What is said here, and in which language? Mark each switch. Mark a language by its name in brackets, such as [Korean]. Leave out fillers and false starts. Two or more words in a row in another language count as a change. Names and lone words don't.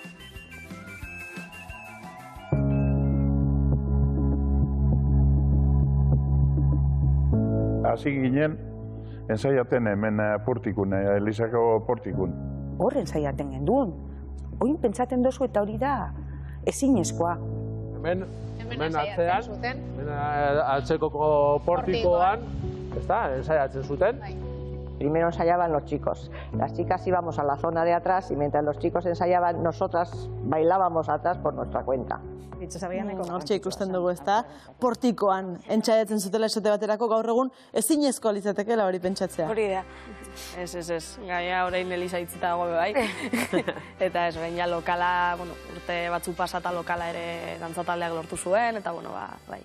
[Basque] Hasi ginen, ensaiaten hemen portikun, Elizako portikun. Hor ensaiaten genduen. Oin pentsaten dozu eta hori da ezinezkoa. Hemen atzean, atzekoko portikoan, ensaiatzen zuten. [Spanish] Primero ensayaban los chicos. Las chicas íbamos a la zona de atrás y mientras los chicos ensayaban, nosotras bailábamos atrás por nuestra cuenta. [Basque] Hortxe ikusten dugu, ez da? Portikoan entsaiatzen zutela esate baterako gaur egun ezinezko litzatekeela hori pentsatzea. Hori da. Ez. Gaia orain Eliza itzita dago bai. Eta ez, baina lokala, urte batzu pasata lokala ere dantzataldeak lortu zuen, eta bai.